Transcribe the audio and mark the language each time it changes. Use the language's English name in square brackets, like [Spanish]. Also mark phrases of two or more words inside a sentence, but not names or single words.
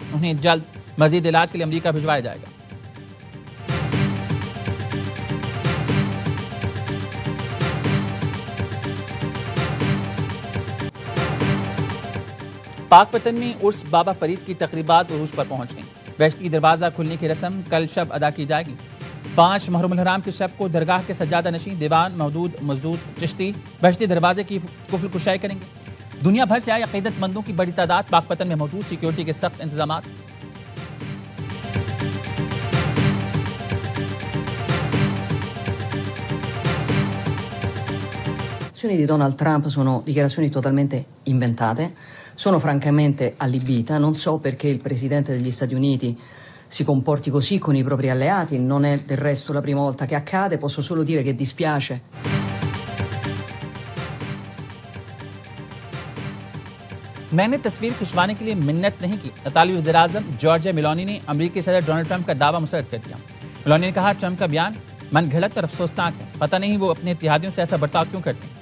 [Urdu] انہیں جلد مزید علاج کے لیے امریکہ بھجوایا جائے گا۔ پاک پتن میں عرس بابا فرید کی تقریبات عروج پر پہنچ گئیں۔ بہشتی دروازہ کھلنے کی رسم کل شب ادا کی جائے گی۔ 5 محرم الحرام کے شب کو درگاہ کے سجادہ نشین دیوان مودود مزدود چشتی بہشتی دروازے کی قفل کشائی کریں گے۔ دنیا بھر سے آئے عقیدت مندوں کی بڑی تعداد پاک پتن میں موجود، سیکیورٹی کے سخت انتظامات۔ [Italian] di Donald Trump sono dichiarazioni totalmente inventate, sono francamente allibita, non so perché il Presidente degli Stati Uniti si comporti così con i propri alleati, non è del resto la prima volta che accade, posso solo dire che dispiace. [Urdu] میں نے تصویر کھنچوانے کے لیے منت نہیں کی، اطالوی وزیراعظم جارجیا میلونی نے امریکی صدر ڈونلڈ ٹرمپ کا دعویٰ مسترد کر دیا۔ میلونی نے کہا ٹرمپ کا بیان من گھڑت اور افسوسناک ہے، پتہ نہیں وہ اپنے اتحادیوں سے ایسا برتاؤ کیوں کرتے ہیں۔